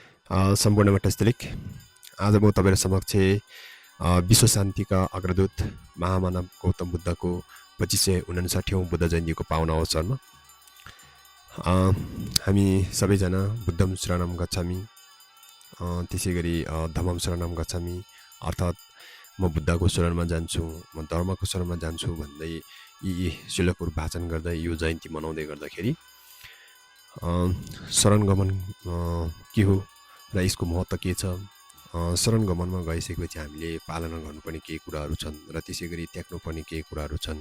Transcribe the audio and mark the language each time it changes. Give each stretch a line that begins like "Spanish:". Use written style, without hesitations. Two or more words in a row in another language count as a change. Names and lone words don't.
Nepali: सम्पूर्ण मठस्थलिक आज म तपाईहरु समक्ष विश्व शान्तिका अग्रदूत महामानव गौतम बुद्धको 2559औं बुद्ध जयन्तीको पावन अवसरमा हामी सबैजना
Pali: बुद्धं शरणं गच्छामि, त्यसैगरी धम्मं शरणं गच्छामि,
Nepali: अर्थात् म बुद्धको शरणमा जान्छु, म धर्मको शरणमा जान्छु भन्दै यी श्लोकहरू वाचन गर्दै यो जयन्ती मनाउँदै गर्दाखेरि शरण गमन के हो र यसको महत्त्व के छ, शरण गमनमा गइसकेपछि हामीले पालना गर्नुपर्ने केही कुराहरू छन् र त्यसैगरी त्याग्नुपर्ने केही कुराहरू छन्।